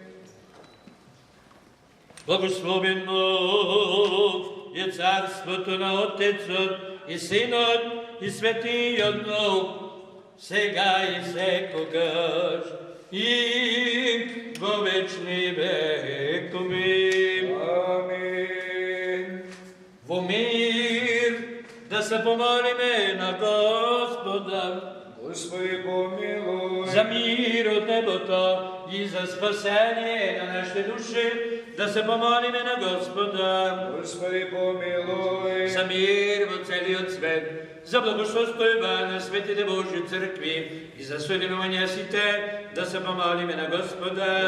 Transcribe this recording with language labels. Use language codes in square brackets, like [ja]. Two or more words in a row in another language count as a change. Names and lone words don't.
[mk] Благословено е царството на Отецот и Синот и Светиот Дух, сега и секогаш и во вечни векови. Амин. Во мир да се помолиме на Господа. [cu] Господи, помилуй. [mk] За мир от небото и за спасение на нашите души да се помолиме на Господа. [cu] Господи, помилуй. [mk] За мир во целиот свет, за благосостојба на светите Божји цркви и за соединување сите да се помолиме на Господа.